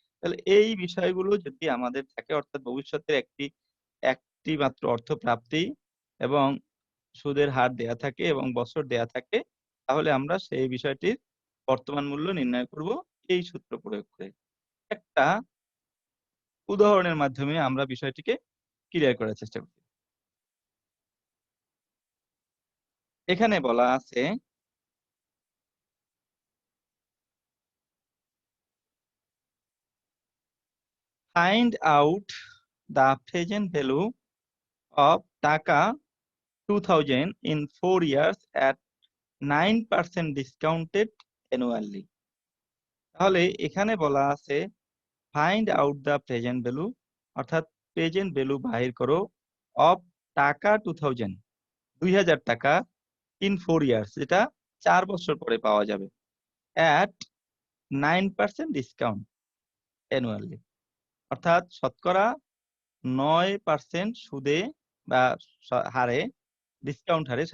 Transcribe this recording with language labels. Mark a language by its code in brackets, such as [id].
[bn] তাহলে এই বিষয়গুলো যদি আমাদের থাকে অর্থাৎ ভবিষ্যতের একটি মাত্র অর্থ প্রাপ্তি এবং সুদের হার দেয়া থাকে এবং বছর দেয়া থাকে তাহলে আমরা সেই বিষয়টির বর্তমান মূল্য নির্ণয় করব এই সূত্র প্রয়োগ করে। একটা উদাহরণের মাধ্যমে আমরা বিষয়টিকে ক্লিয়ার করার চেষ্টা করি। এখানে বলা আছে [en] find out the present value of taka 2000 in 4 years at 9% discounted annually। [bn] তাহলে এখানে বলা আছে [en] find out the present value [bn] অর্থাৎ প্রেজেন্ট ভ্যালু বাহির করো অফ টাকা 2000 টাকা [en] in 4 years [bn] যেটা 4 বছর পরে পাওয়া যাবে at 9% ডিসকাউন্ট annually অর্থাৎ শতকরা 9% সুদে বা হারে ডিসকাউন্ট হারে।